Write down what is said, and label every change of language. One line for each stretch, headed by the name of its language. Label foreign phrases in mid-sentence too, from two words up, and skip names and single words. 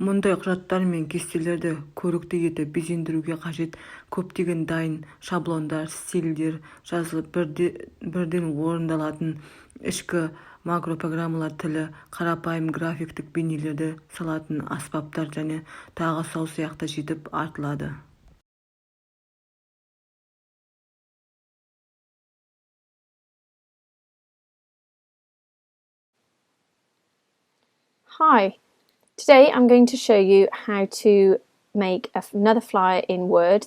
Kazakh: Мұндай құжаттар мен кестелерді көрікті етіп безендіруге қажет көптеген дайын шаблондар, стильдер жазылып бірден орындалатын ішкі макропрограммалар тілі, қарапайым графиктік бейнелерді салатын аспаптар және тағы сол сияқты жетіп артылады.
English: Hi, today I'm going to show you how to make another flyer in Word.